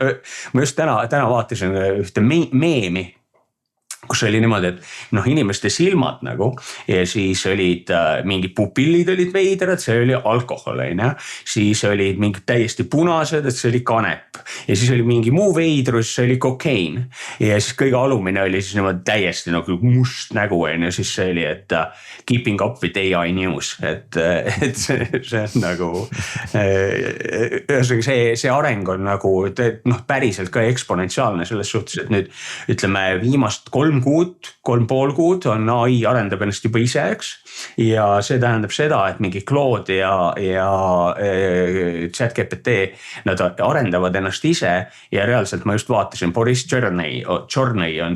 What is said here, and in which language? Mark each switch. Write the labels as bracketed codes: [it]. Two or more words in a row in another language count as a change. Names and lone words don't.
[et] Ma just täna vaatasin ühte meemi, kus oli niimoodi, et noh, inimeste silmad nagu ja siis olid mingid pupillid olid veidrad, see oli alkohol, siis olid mingid täiesti punased, et see oli kanep ja siis oli mingi muu veidrus, see oli kokain ja siis kõige alumine oli siis niimoodi täiesti nagu must nägu ja siis see oli, et [en] keeping up with AI news, [et] et see on nagu see areng on nagu noh, päriselt ka eksponentsiaalne selles suhtes, et nüüd ütleme viimast 3 pool kuud on AI arendab ennast juba ise, eks. Ja see tähendab seda, et mingi Claude ja ChatGPT, nad arendavad ennast ise ja reaalselt ma just vaatasin, Boris Journey on